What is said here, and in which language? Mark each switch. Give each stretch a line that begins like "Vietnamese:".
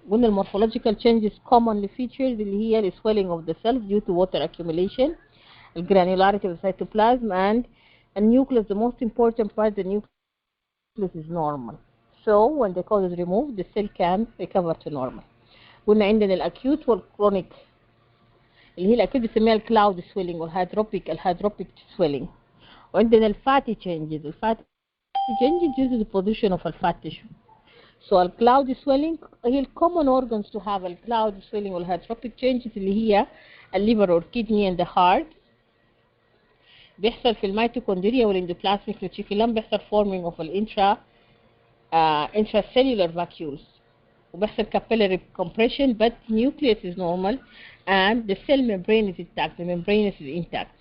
English: When the morphological changes commonly featured
Arabic: اللي هي
English: swelling of the cells due to water accumulation, the granularity of the cytoplasm, and a nucleus. The most important part, the nucleus is normal. So when the cause is removed, the cell can recover to normal.
Arabic: قلنا عندنا الأكيوت والكرونيك اللي هي الأكيوت بنسميها الكلاود سويلنج والهيدروبيك سويلنج. وعندنا الفاتي changes.
English: الفاتي changes due to the position of the fat tissue. So الكلاود swelling هي common organs to have الكلاود swelling والهيدروبيك changes
Arabic: اللي هي
English: الليفر or kidney and the heart.
Arabic: بيحصل في الميتوكوندريا والاندوبلازميك ريتيكولم، بيحصل
English: forming of الانترا intracellular vacuoles، وبيحصل capillary compression but nucleus is normal and the cell membrane is intact. The membrane is intact.